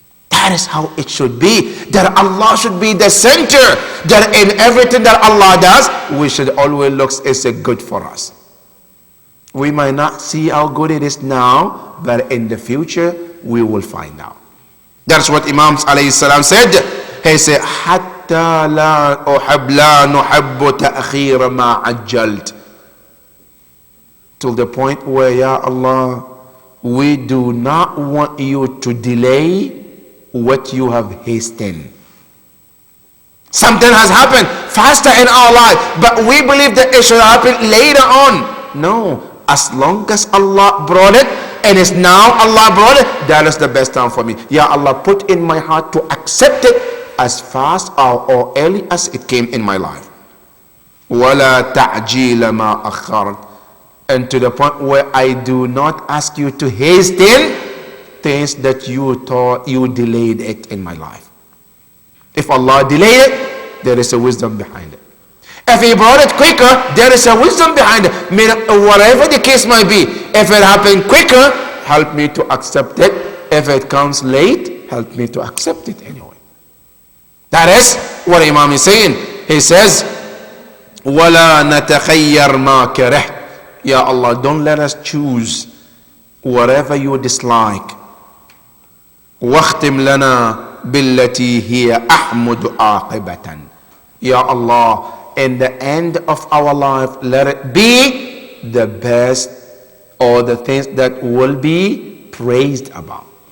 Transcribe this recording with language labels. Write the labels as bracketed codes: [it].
[en] That is how it should be. That Allah should be the center. That in everything that Allah does, we should always look as a good for us. We might not see how good it is now, but in the future we will find out. That's what Imam alayhi salam said. He said, [ar] حتى لا نحب تأخير ما عجلت. [en] To the point where, Ya Allah, we do not want you to delay what you have hastened. Something has happened faster in our life, but we believe that it should happen later on. No. As long as Allah brought it, and it's now Allah brought it, that is the best time for me. Ya Allah, put in my heart to accept it as fast or early as it came in my life. [ar] وَلَا تَعْجِيلَ مَا أَخَّرْتَ. [en] And to the point where I do not ask you to hasten things that you thought you delayed it in my life. If Allah delayed it, there is a wisdom behind it. If he brought it quicker, there is a wisdom behind it. Whatever the case might be, if it happened quicker, help me to accept it. If it comes late, help me to accept it anyway. That is what Imam is saying. He says, [ar] وَلَا نَتَخَيَّرْ مَا كَرِهْتَ. [en] Ya Allah, don't let us choose whatever you dislike. [ar] وَاخْتِمْ لَنَا بِالَّتِي هِيَ أَحْمُدُ عَاقِبَةً. [en] Ya Allah, in the end of our life, let it be the best or the things that will be praised about.